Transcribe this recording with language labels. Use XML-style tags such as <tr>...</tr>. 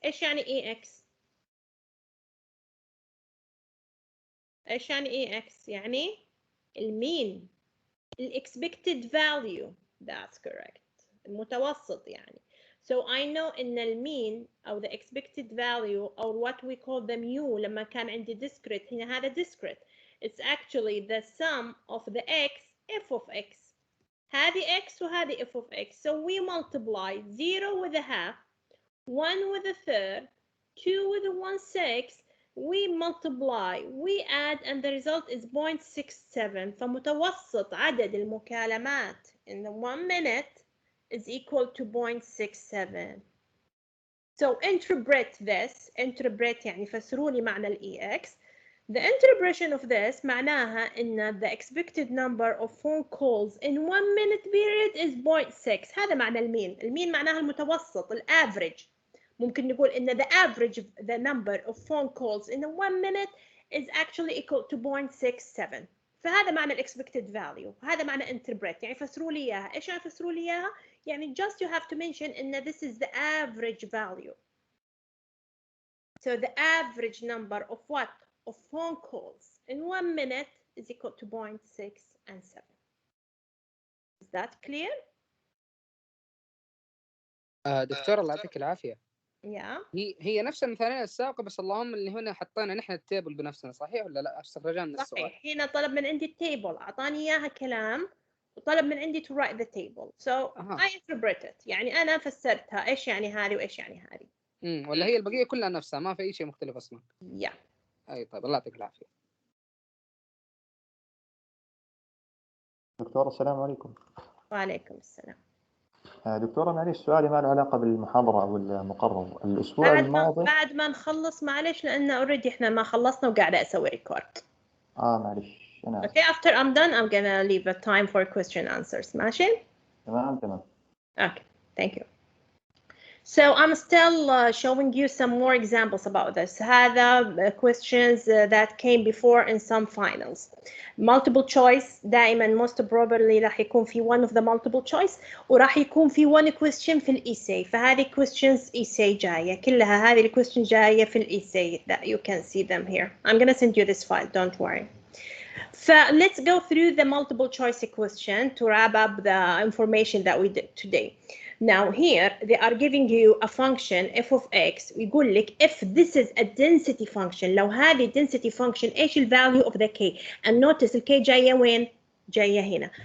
<ar>إيش يعني EX؟ إيش يعني EX؟ يعني المين،</ar> <en>expected value. That's correct.</en> <ar>المتوسط يعني.</ar> <en>So I know</en> <ar>إن المين أو</ar> <en>the expected value or what we call the mu</en> <ar>لما كان عندي</ar> <en>discrete</en> <ar>هنا هذا</ar> <en>discrete. It's actually the sum of the x f of x.</en> <ar>هذه x وهذه</ar> <en>f of x. So we multiply 0 with a half, 1 with a third, 2 with a 1/6. We multiply, we add, and the result is 0.67.</en> <ar>فمتوسط عدد المكالمات</ar> <en>in the 1 minute is equal to 0.67. So interpret this.</en> <ar>Interpret يعني فسروا لي معنى ال EX.</ar> <en>The interpretation of this</en> <ar>معناها إن</ar> <en>the expected number of phone calls in 1 minute period is 0.6.</en> <ar>هذا معنى المين. المين معناها المتوسط ال average. ممكن نقول إن</ar> <en>the average of the number of phone calls in 1 minute is actually equal to 0.67.</en> <ar>فهذا معنى ال</ar> <en>expected value.</en> <ar>هذا معنى interpret يعني فسروا لي إياها. إيش يعني فسروا لي إياها؟ يعني</ar> <en>just you have to mention</en> <ar>إن</ar> <en>this is the average value. So the average number of what? Of phone calls in 1 minute is equal to 0.6 and 7. Is that clear?</en> <ar>دكتور الله يعطيك العافية.</ar> <en>Yeah.</en> <ar>هي نفس المثالين السابقة، بس اللهم اللي هنا حطينا نحن التيبل بنفسنا، صحيح ولا لا؟ استخرجنا من السؤال. صحيح. هنا طلب من عندي التيبل، أعطاني إياها كلام وطلب من عندي</ar> <en>to write the table. So I interpret it.</en> <ar>يعني أنا فسرتها إيش يعني هذه وإيش يعني هذه. ولا هي البقية كلها نفسها، ما في أي شيء مختلف أصلا.</ar> <en>Yeah.</en> <ar>أي طيب، الله يعطيك العافية. دكتور السلام عليكم. وعليكم السلام. دكتورة معليش سؤالي ما له علاقة بالمحاضرة أو المقرر. الأسبوع الماضي بعد ما نخلص معلش لأن already إحنا ما خلصنا وقاعدة أسوي ريكورد. معلش أنا.</ar> <en>Okay, after I'm done I'm gonna leave a time for question answers.</en> <ar>ماشي؟ تمام.</ar> <en>Okay, thank you. So I'm still showing you some more examples about this.</en> <ar>هذا</ar> <en>questions that came before in some finals. Multiple choice</en> <ar>دائما</ar> <en>most probably</en> <ar>راح يكون في</ar> <en>one of the multiple choice</en> <ar>وراح يكون في</ar> <en>one question</en> <ar>في الإيساي. فهذه questions إيساي جاية كلها، هذه الquestion جاية في الإيساي</ar> <en>that you can see them here. I'm gonna send you this file, don't worry. So let's go through the multiple choice question to wrap up the information that we did today. Now here they are giving you a function f of x.</en> <ar>ويقول لك</ar> <en>if this is a density function،</en> <ar>لو هذه density function ايش ال</ar> <en>value of the k؟ and notice</en> <ar>ال k جاية وين؟ جاية هنا.</ar>